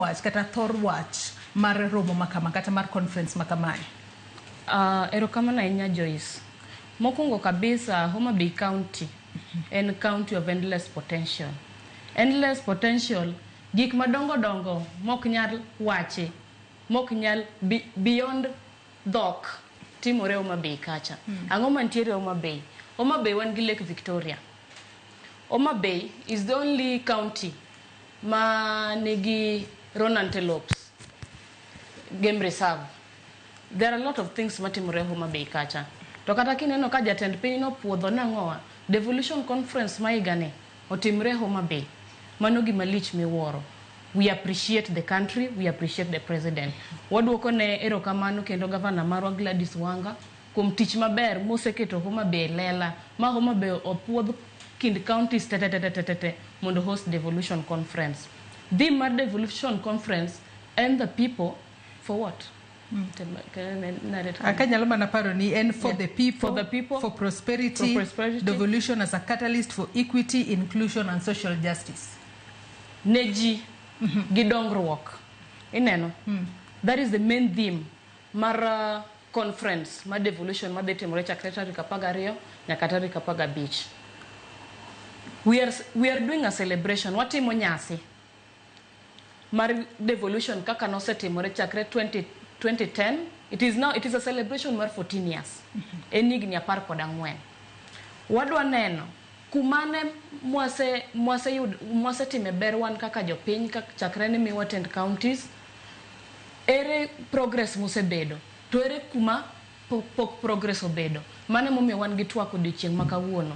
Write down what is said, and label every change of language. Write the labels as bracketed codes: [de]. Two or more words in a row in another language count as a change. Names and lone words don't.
[luo] wach kata thor wach mar romo makama kata mar conference makamae? Erokamano ahinya Joyce. Mokwongo kabisa [en] Homa Bay County en county of endless potential. Endless potential [luo] gik madongo dongo mok nyal wache, mok nyal beyond dhok timore Homa Bay kacha. Ang'o mantiere Homa Bay? Homa Bay wan gi Lake Victoria. [en] Homa Bay is the only county [luo] ma nigi [en] roan antelopes game reserve. There are a lot of things [luo] matimore Homa Bay kacha. To kata kineno ka jatend piny no puodho nang'owa [en] devolution conference [luo] maigane otimre Homa Bay. Mano gima lich miwuoro. [en] We appreciate the country, we appreciate the president. [luo] Waduoko ne erokamano kendo governor marwa Gladys Wanga kuom tich maber moseketo Homa Bay lela ma Homa Bay opuodh kind counties tete mondo [en] host devolution conference. The mar devolution conference and the people for what? [luo] Akanyalo mana paro ni en [en] for the people, for prosperity, devolution as a catalyst for equity, inclusion and social justice. [luo] Neji gidongruok. Ineno. [en] That is the main theme [luo] mar conference, mar devolution, mar detimore chakre tarik 12 nyaka tarik 15. [en] We are doing a celebration. [luo] Watimo nyasi mar devolution kaka nosetimore chakre 2010. [en] It is a celebration mar 14 years. Enigni 14. [luo] Wadwa neno kumane mwase time berwan kaka jopiny chakre ni miwa 10 counties. Ere progress musebedo. To ere kuma pok progress obedo. Mane momiyo wan gi twak odiochieng' makawuono.